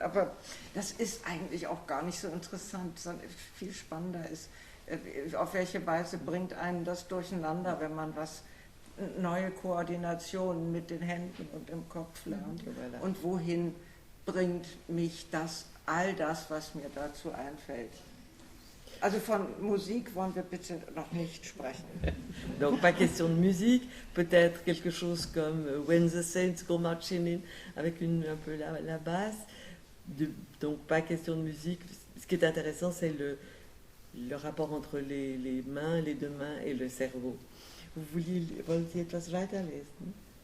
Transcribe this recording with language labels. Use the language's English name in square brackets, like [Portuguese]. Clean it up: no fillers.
[German] Aber das ist eigentlich auch gar nicht so interessant, sondern viel spannender ist, auf welche Weise bringt einen das durcheinander, wenn man neue Koordinationen mit den Händen und im Kopf lernt. Und wohin bringt mich all das, was mir dazu einfällt. Also von Musik wollen wir bitte noch nicht sprechen. [French] Donc pas question de musique, peut-être quelque chose comme When the Saints Go Marching In, avec un peu la basse. Donc pas question de musique. Ce qui est intéressant, c'est le rapport entre les mains, les deux mains et le cerveau. [German] Wollt ihr etwas weiterlesen?